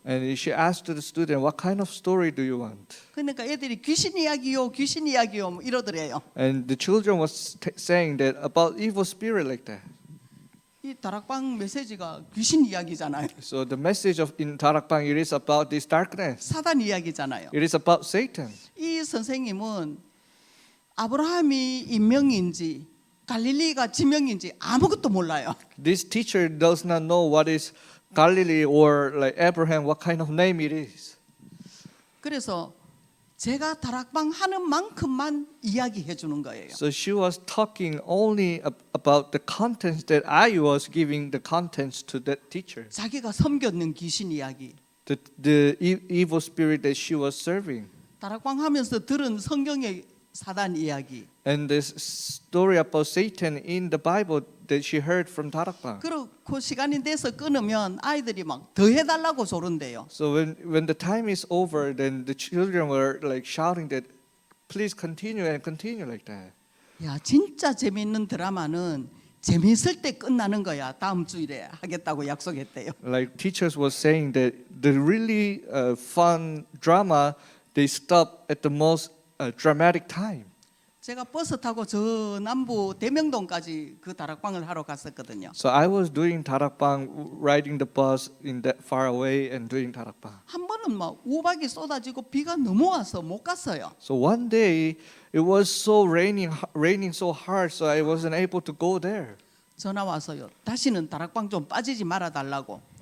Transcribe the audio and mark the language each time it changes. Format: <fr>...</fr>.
<en>And she asked the student, "What kind of story do you want?"</en> <ko>그러니까 애들이 귀신 이야기요, 귀신 이야기요 뭐 이러더래요.</ko> <en>And the children was saying that about evil spirit like that.</en> <ko>이 다락방 메시지가 귀신 이야기잖아요.</ko> <en>So the message of in Tarakbang, it is about this darkness.</en> <ko>사단 이야기잖아요.</ko> <en>It is about Satan.</en> <ko>이 선생님은 아브라함이 인명인지 갈릴리가 지명인지 아무것도 몰라요.</ko> <en>This teacher does not know what is Galilee or like Abraham, what kind of name it is.</en> <ko>그래서 제가 다락방 하는 만큼만 이야기해 주는 거예요.</ko> <en>So she was talking only about the contents that I was giving the contents to that teacher.</en> <ko>자기가 섬겼는 귀신 이야기.</ko> <en>The evil spirit that she was serving.</en> <ko>다락방 하면서 들은 성경의 사단 이야기.</ko> <en>And this story about Satan in the Bible that she heard from Tarakbang.</en> <ko>그리고 시간이 돼서 끊으면 아이들이 막 더 해달라고 조른대요.</ko> <en>So when the time is over, then the children were like shouting that, "Please continue and continue like that."</en> <ko>야, 진짜 재미있는 드라마는 재미있을 때 끝나는 거야. 다음 주일에 하겠다고 약속했대요.</ko> <en>Like teachers was saying that the really fun drama, they stop at the most dramatic time.</en> <ko>제가 버스 타고 저 남부 대명동까지 그 다락방을 하러 갔었거든요.</ko> <en>So I was doing Tarakbang, riding the bus in that far away and doing Tarakbang.</en> <ko>한 번은 막 우박이 쏟아지고 비가 너무 와서 못 갔어요.</ko> <en>So one day it was so raining so hard, so I wasn't able to go there.</en> <ko>전화 와서요. 다시는 다락방 좀 빠지지 말아 달라고.</ko>